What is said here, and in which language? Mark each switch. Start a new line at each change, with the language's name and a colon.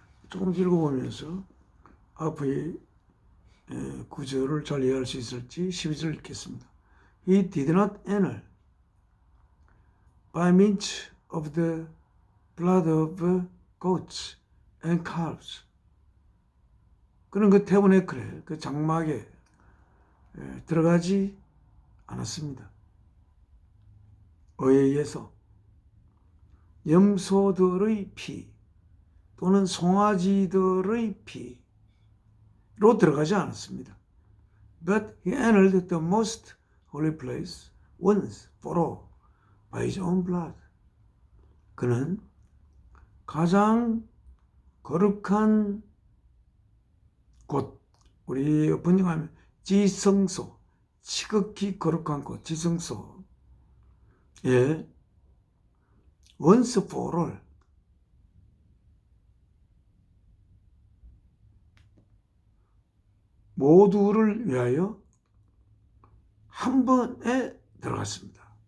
Korean: 조금 읽어보면서 앞의 구절을 잘 이해할 수 있을지 12절 읽겠습니다.
English: He did not enter by means of the blood of goats and calves.
Korean: 그런 것 때문에 그래. 그 장막에 들어가지 않았습니다. 의해서 염소들의 피 또는 송아지들의 피로 들어가지 않았습니다.
English: But he entered the most holy place once for all by his own blood.
Korean: 그는 가장 거룩한 곳, 우리 번역하면 지성소, 지극히 거룩한 곳, 지성소에
English: once for all
Korean: 모두를 위하여 한 번에 들어갔습니다.